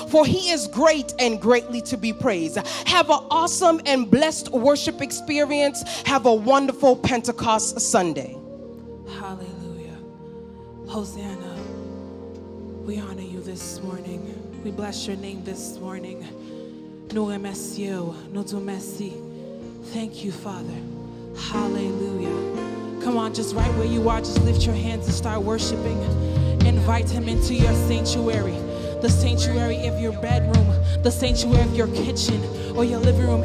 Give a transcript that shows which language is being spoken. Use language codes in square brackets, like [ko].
[en] For he is great and greatly to be praised. Have an awesome and blessed worship experience. Have a wonderful Pentecost Sunday. Hallelujah. Hosanna. We honor you this morning. We bless your name this morning. [fr] Nous remercions, nous te merci. [en] Thank you, Father. Hallelujah. Come on, just right where you are, just lift your hands and start worshiping. Invite him into your sanctuary. The sanctuary of your bedroom, the sanctuary of your kitchen or your living room.